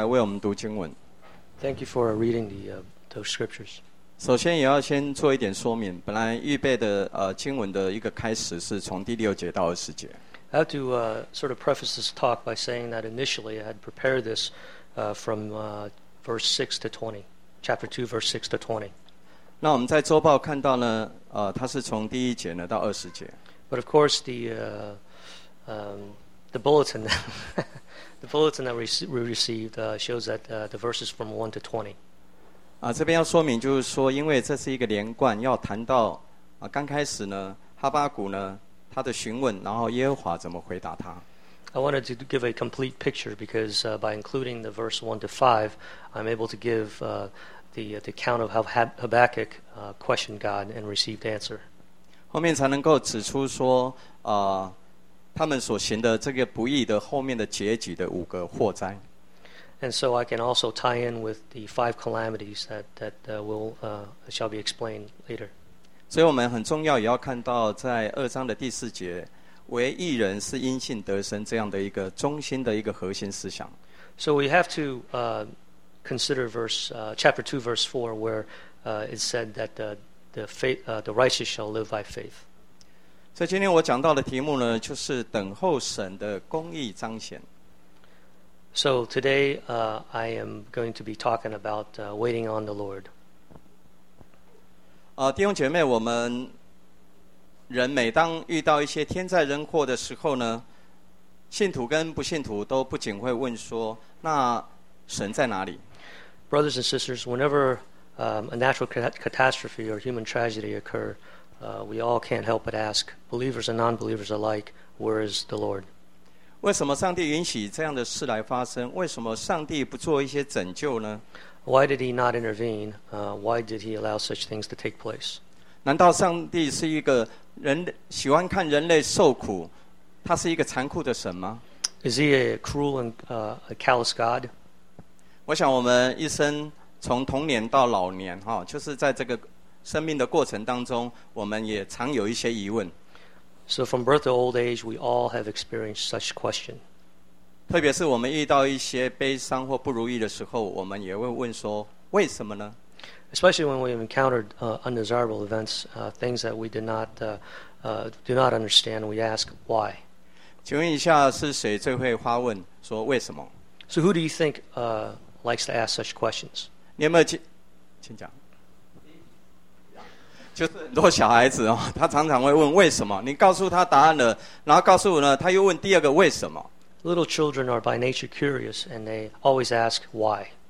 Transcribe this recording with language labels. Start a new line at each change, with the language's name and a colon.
English: Thank you for reading those scriptures.
Chinese: 首先也要先做一点说明，本来预备的经文的一个开始是从第六节到二十节。
English: I have to sort of preface this talk by saying that initially I had prepared this from verse 6 to 20, chapter 2, verse 6 to 20.
Chinese: 那我们在周报看到呢，它是从第一节呢到二十节。
English: But of course the bulletin that we received shows that the verses from 1 to 20.
Chinese: 这边要说明就是说，因为这是一个连贯，要谈到刚开始呢，哈巴谷呢。他的询问，然后耶和华怎么回答他。
English: I wanted to give a complete picture because by including the verse 1 to 5, I'm able to give the account of how Habakkuk questioned God and received answer.
Chinese: 后面才能够指出说他们所行的这个不义的后面的结局的五个祸灾。
English: And so I can also tie in with the five calamities that shall be explained later.
Chinese: 所以我们很重要也要看到在二章的第四节为义人是因信得生这样的一个中心的一个核心思想
English: So we have to consider chapter 2 verse 4 where it said that the righteous shall live by faith
Chinese: 所以今天我讲到的题目呢就是等候神的公义彰显
English: So today I am going to be talking about waiting on the Lord
Chinese: 弟兄姐妹，我们人每当遇到一些天灾人祸的时候呢，信徒跟不信徒都不仅会问说，那神在哪里
English: ？Brothers and sisters, whenever a natural catastrophe or human tragedy occur, we all can't help but ask, believers and non-believers alike, where is the Lord?
Chinese: 为什么上帝允许这样的事来发生？为什么上帝不做一些拯救呢？
English: Why did he not intervene? Why did he allow such things to take place?
Chinese: 难道上帝是一个人喜欢看人类受苦，他是一个残酷的神吗？
English: Is he a cruel and a callous God?
Chinese: 我想我们一生从童年到老年，就是在这个生命的过程当中，我们也常有一些疑问。
English: So from birth to old age, we all have experienced such question.
Chinese: 特别是我们遇到一些悲伤或不如意的时候，我们也会问说，为什么呢？
English: Especially when we have encountered undesirable events, things that we do not understand, we ask why.
Chinese: 请问一下，是谁最会发问说为什么？
English: So who do you think likes to ask such questions?
Chinese: 你有没有请讲。就是很多小孩子哦，他常常会问为什么，你告诉他答案了，然后告诉我呢，他又问第二个为什么。
English: Little children are by nature curious and they always ask why.